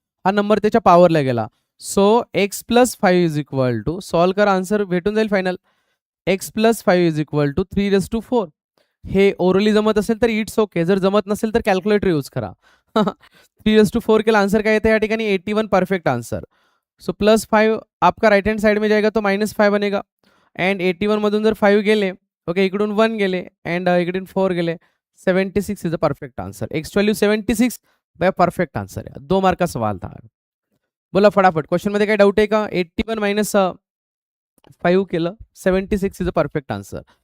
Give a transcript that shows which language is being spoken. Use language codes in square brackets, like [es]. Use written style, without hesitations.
[mr] हा नंबर त्याच्या पॉवरला गेला. [en] so x plus 5 is equal to, [mr] solve करा, आन्सर भेटून जाईल final. X plus 5 is equal to 3⁴. हे ओरली जमत असेल तर इट्स ओके, जर जमत नसेल तर कॅल्क्युलेटर यूज करा. 3⁴ केला, आंसर काय येते या ठिकाणी 81, परफेक्ट आंसर. [hi] सो +5 आपका राइट हैंड साइड में जाएगा तो -5 बनेगा. [mr] एंड 81 मधून जर 5 गेले, ओके, इकडून 1 गेले अँड इकडून 4 गेले, [en] 76 is a perfect answer. [mr] X value 76 bye perfect answer आहे. [hi] 2 मार्क का सवाल था. [mr] बोला फटाफट, क्वेश्चन मध्ये काही डाऊट आहे का? 81 - 5 केलं, [en] 76 is a perfect answer.